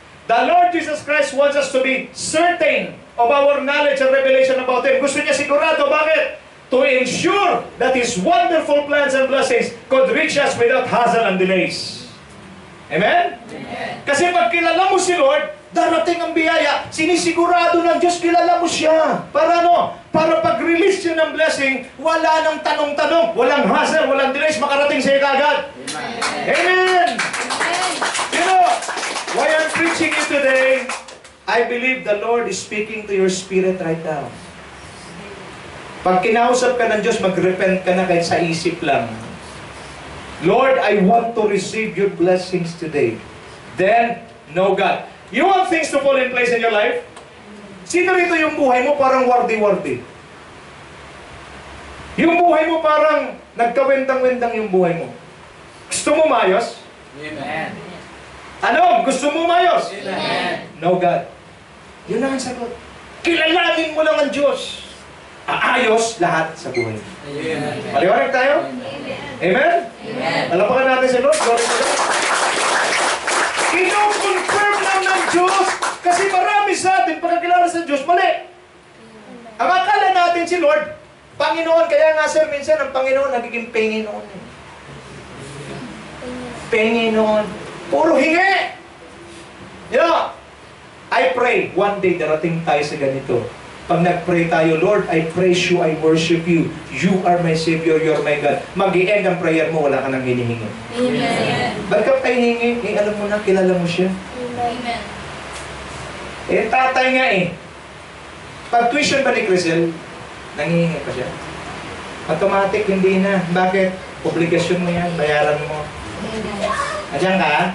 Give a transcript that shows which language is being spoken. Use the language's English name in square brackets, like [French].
[English] The Lord Jesus Christ wants us to be certain of our knowledge and revelation about Him. [Filipino] Gusto niya sigurado. Bakit? [English] To ensure that His wonderful plans and blessings could reach us without hassle and delays. Amen? Amen. [Filipino] Kasi pag kilala mo si Lord, darating ang biyaya, sinisigurado ng Diyos, kilala mo siya. Para ano? Para pag-release siya ng blessing, wala nang tanong-tanong, walang hassle, walang delays, makarating sa iyo kagad. Amen! Amen. [English] You know, why I'm preaching you today, I believe the Lord is speaking to your spirit right now. [Filipino] Pag kinausap ka ng Diyos, mag-repent ka na kahit sa isip lang. [English] Lord, I want to receive your blessings today. Then, know God. You want things to fall in place in your life? [Filipino] Sino rito yung buhay mo parang wardi-wardi? Yung buhay mo parang nagkawendang-wendang yung buhay mo. Gusto mo mayos? Amen. Ano? Gusto mo mayos? Amen. [English] Know God. [Filipino] Yun ang sagot. Kilalanin mo lang ang Diyos. Aayos lahat sa buhay. Amen. Maliwanag tayo? Amen? Amen. Alapakan natin si Lord. [English] Glory to God. [Filipino] Ino-confirm lang ng Diyos kasi marami sa atin pagkakilala sa Diyos, mali. Ang akala natin si Lord, Panginoon, kaya nga sir, minsan ang Panginoon nagiging Panginoon. Panginoon. Puro hingi. Yeah. [English] I pray, one day [Filipino] darating tayo sa ganito. Pag nag-pray tayo, [English] Lord, I praise you, I worship you. You are my Savior, you are my God. [Filipino] Mag-i-end ang prayer mo, wala ka nang hinihingi. Amen. Ba't ka pa hihingi? Eh, alam mo na, kilala mo siya. Amen. Eh, tatay nga eh. Pag tuition ba ni Crisel, nangihingi pa siya. Automatic, hindi na. Bakit? Obligasyon mo yan, bayaran mo. Andiyan ka?